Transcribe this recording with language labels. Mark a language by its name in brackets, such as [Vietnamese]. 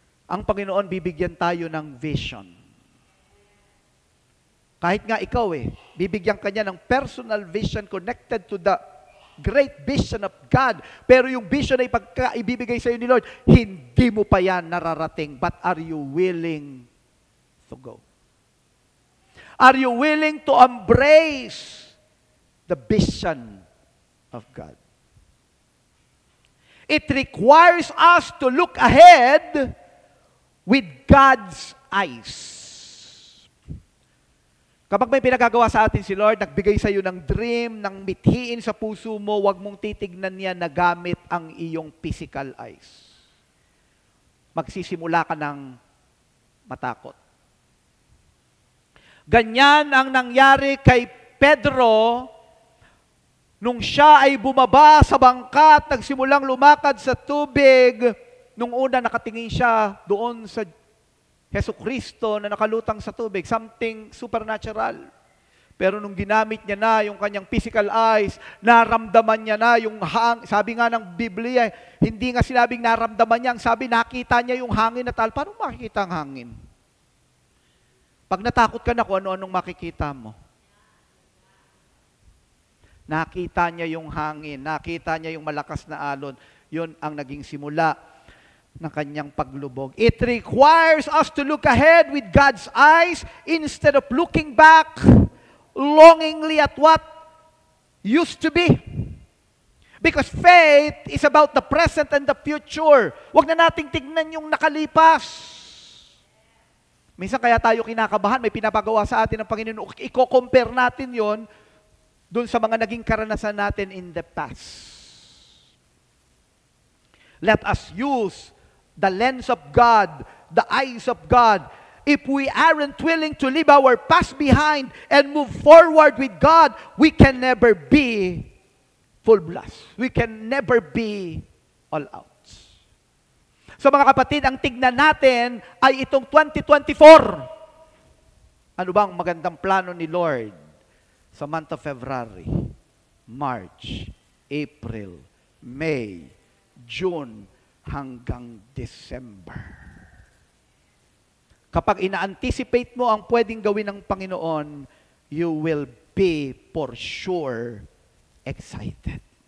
[Filipino] Ang Panginoon, bibigyan tayo ng vision. Kahit nga ikaw bibigyan ka niya ng [English] personal vision connected to the great vision of God. [Filipino] Pero yung vision ay pagka ibibigay sa iyo ni Lord, hindi mo pa yan nararating. [English] But are you willing to go? Are you willing to embrace the vision of God? It requires us to look ahead with God's eyes. [Filipino] Kapag may pinagagawa sa atin si Lord, nagbigay sa iyo ng dream, ng mithiin sa puso mo, huwag mong titignan niya na gamit ang iyong physical eyes. Magsisimula ka ng matakot. Ganyan ang nangyari kay Pedro nung siya ay bumaba sa bangka at nagsimulang lumakad sa tubig. Nung una nakatingin siya doon sa Jesucristo na nakalutang sa tubig, [English] something supernatural. [Filipino] Pero nung ginamit niya na yung kanyang physical eyes, naramdaman niya na yung sabi nga ng Biblia, hindi nga sinabing naramdaman niya, ang sabi nakita niya yung hangin na tal. Paano makikita ang hangin? Pag natakot ka na, kung ano-anong makikita mo. Nakita niya yung hangin, nakita niya yung malakas na alon. Yun ang naging simula ng kanyang paglubog. [English] It requires us to look ahead with God's eyes instead of looking back longingly at what used to be. Because faith is about the present and the future. [Filipino] Huwag na nating tignan yung nakalipas. Minsan kaya tayo kinakabahan, may pinapagawa sa atin ng Panginoon. Iko-compare natin yon dun sa mga naging karanasan natin [English] in the past. Let us use the lens of God, the eyes of God, if we aren't willing to leave our past behind and move forward with God, we can never be full blast. We can never be all out. [Filipino] So mga kapatid, ang tignan natin ay itong 2024. Ano bang magandang plano ni Lord sa [English] month of February, March, April, May, June, [Filipino] hanggang December. Kapag ina-anticipate mo ang pwedeng gawin ng Panginoon, [English] you will be for sure excited.